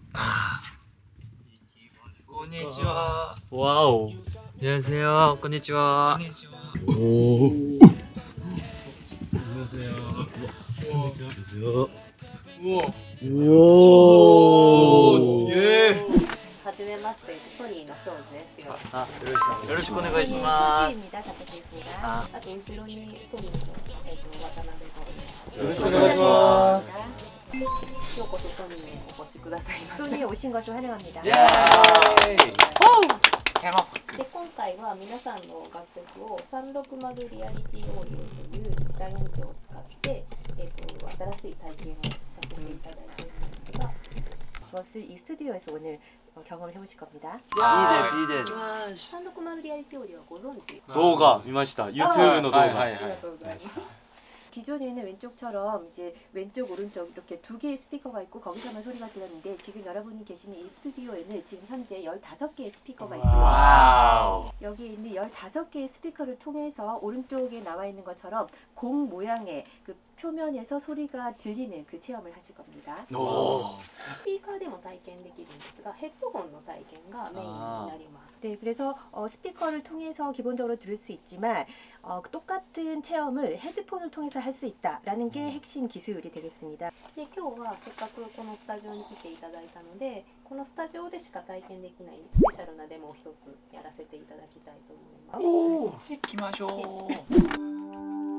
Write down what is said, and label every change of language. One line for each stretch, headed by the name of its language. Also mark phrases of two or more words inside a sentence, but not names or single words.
Japanese: konnichiwa.
Korean: 와우. 안녕하세요.
Japanese: konnichiwa.
Korean: 오. 안녕하세요. 우와. 오. 예.
Japanese: はじめまして、ソニーの庄司ですよ。 아, よろしくお願いします.
Korean: 입니다. 자켓입니다. 아.
Japanese: 아, 또 後ろにソニーの渡辺がおります。よろしくお願いします. ようこそソニーへお越しくださいませ。ソニーへ
Korean: 오신 것을 환영합니다. 예. 해먹.
Japanese: で今回は皆さんの楽曲を360リアリティオーディオという大音響を使って、新しい体験をさせていただいているんですが、
Korean: 그것을 이 스튜디오에서 오늘 경험을 해보실 겁니다.
Japanese: 이 です。 360リアリティオーディオはご存知? 動画見ました。YouTube の動画。はいはいはい。
Korean: 기존에는 왼쪽처럼 이제 왼쪽 오른쪽 이렇게 두 개의 스피커가 있고 거기서만 소리가 들렸는데 지금 여러분이 계시는 이 스튜디오에는 지금 현재 15개의 스피커가 있고요. 와우. 여기에 있는 15개의 스피커를 통해서 오른쪽에 나와 있는 것처럼 공 모양의 그 표면에서 소리가 들리는 그 체험을 하실 겁니다. 오.
Japanese: スピーカーでも体験できるんですがヘッドホンの体験がメインになります。
Korean: 네, 그래서 스피커를 통해서 기본적으로 들을 수 있지만 똑같은 체험을 헤드폰을 통해서 할 수 있다라는 게 핵심 기술이 되겠습니다. 네,
Japanese: 今日はせっかくこのスタジオに来ていただいたので、このスタジオでしか体験できないスペシャルなデモを一つやらせていただきたいと思います。おお。行きましょう。